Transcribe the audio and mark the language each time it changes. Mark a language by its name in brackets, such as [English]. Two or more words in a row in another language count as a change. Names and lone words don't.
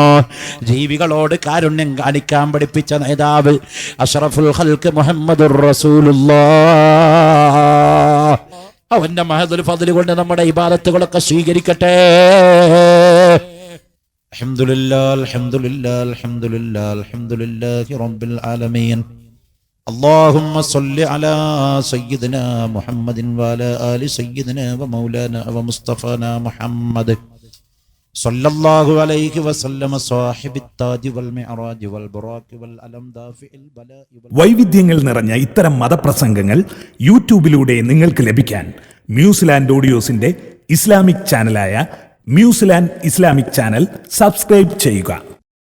[Malayalam] ജീവികളോട് കാരുണ്യം കാണിക്കാൻ പഠിപ്പിച്ച നേതാവ് [Arabic] أشرف الخلق محمد رسول الله. [Malayalam] അവന്റെ [Arabic] محض الفضل [Malayalam] കൊണ്ട് നമ്മുടെ ഇബാദത്തുകളൊക്കെ സ്വീകരിക്കട്ടെ. [Arabic] الحمد لله الحمد لله الحمد لله الحمد لله رب العالمين. اللهم صل على سيدنا محمد وعلى آل سيدنا ومولانا ومصطفانا محمد صلى الله عليه وسلم صاحب التاج والمعراج والبراق والألم دافع البلاء. [Malayalam] വൈവിധ്യങ്ങൾ നിറഞ്ഞ ഇത്തരം മതപ്രസംഗങ്ങൾ യൂട്യൂബിലൂടെ നിങ്ങൾക്ക് ലഭിക്കാൻ മ്യൂസിലാൻഡ് ഓഡിയോസിന്റെ ഇസ്ലാമിക് ചാനലായ മ്യൂസിലാൻഡ് ഇസ്ലാമിക് ചാനൽ സബ്സ്ക്രൈബ് ചെയ്യുക.